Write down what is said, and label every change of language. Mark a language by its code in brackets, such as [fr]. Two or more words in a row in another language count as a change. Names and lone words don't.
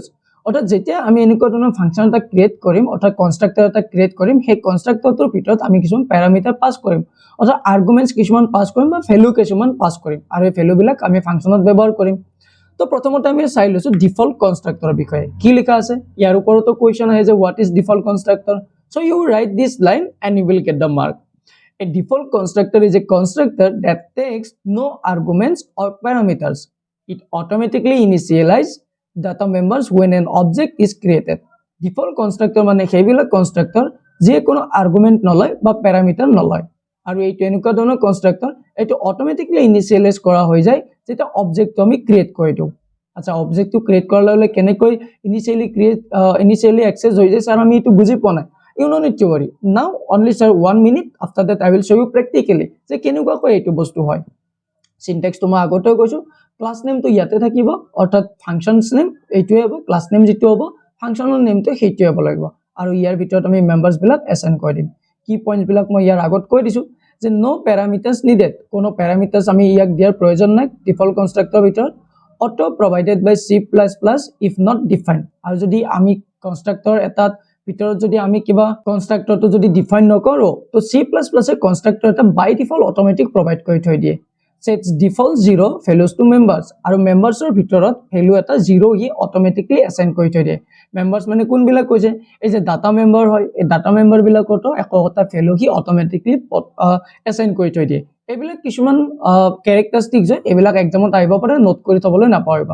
[as] অৰ্থাৎ যেতিয়া আমি এনেকুৱা ধৰণৰ ফাংশন এটা ক্ৰিয়েট কৰিম, অৰ্থাৎ কনস্ট্ৰাক্টৰ এটা ক্ৰিয়েট কৰিম, সেই কনস্ট্ৰাক্টৰটোৰ ভিতৰত আমি কিছুমান প্যাৰামিটাৰ পাস কৰিম, অৰ্থাৎ আৰ্গুমেন্টস কিছুমান পাস কৰিম বা ভ্যালু কিছুমান পাস কৰিম, আৰু এই ভ্যালুবিলাক আমি ফাংশনত ব্যৱহাৰ কৰিম। তো প্ৰথমতে আমি চাই লৈছো [en] default constructorৰ [as] বিষয়ে কি লিখা আছে। ইয়াৰ ওপৰতো কোৱেশ্চন আহে যে [en] what is default constructor. So you write this line and you will get the mark. A default constructor is a constructor that takes no arguments or parameters. It automatically initializes data members when an object is created. Default constructor [as] মানে সেইবিলাক constructor যে কোনো argument নলয় বা parameter নলয়। আৰু এইটো এনেকুৱা ধৰণৰ constructor এইটো [en] automatically initialize [as] কৰা হৈ যায় যেতিয়া অবজেক্টটো আমি ক্ৰিয়েট কৰি দিওঁ। আচ্ছা, অবজেক্টটো ক্ৰিয়েট কৰাৰ লগে লগে কেনেকৈ [en] initially access [as] হৈ যায় স্যাৰ আমি এইটো বুজি পোৱা নাই। [en] You don't need to worry. Now only sir 1 minute, after that I will show you practically [as] যে কেনেকুৱাকৈ এইটো বস্তু হয়। সিনট্যাক্সটো মই আগতেও কৈছো, [en] class name [as] তো ইয়াতে থাকিব, অৰ্থাৎ [en] functions name [as] এইটোৱে হ'ব, [en] class name [as] যেটো হ'ব, ফাংশনৰ নেমটো সেইটোৱে হ'ব লাগিব, আৰু ইয়াৰ ভিতৰত আমি মেম্বাৰ্স বিলাক এসাইন কৰি দিম। কি পইণ্টস বিলাক মই ইয়াৰ আগত কৈ দিছো যে [en] no parameters needed, [as] কোনো প্যাৰামিটাৰ্স আমি ইয়াক দিয়াৰ প্ৰয়োজন নাই ডিফল্ট কনস্ট্ৰাক্টৰ ভিতৰত। [en] auto provided by C++ if not defined. [as] আৰু যদি আমি কনস্ট্ৰাক্টৰ এটাত ভিতৰত যদি আমি কিবা কনস্ট্ৰাক্টৰটো যদি ডিফাইন নকৰো, তো C++ এ কনস্ট্ৰাক্টৰ এটা [en] by default automatic provide [as] কৰি থৈ দিয়ে। [en] sets default 0 values to members, [as] আৰু মেম্বাৰ্সৰ ভিতৰত ভ্যালু এটা 0 হি [en] automatically assign [as] কৰি থৈ দিয়ে। মেম্বাৰ্স মানে কোন বিলাক কৈছে, এই যে [en] data member [as] হয়, এই [en] data member [as] বিলাকতো একোটা ভ্যালু হি [en] automatically assign [as] কৰি থৈ দিয়ে। এইবিলাক কিছুমান ক্যাৰেক্টাৰিষ্টিক্স হয়, এইবিলাক এক্সামত আহিব পাৰে, নোট কৰি থবলৈ নাপাহৰিবা।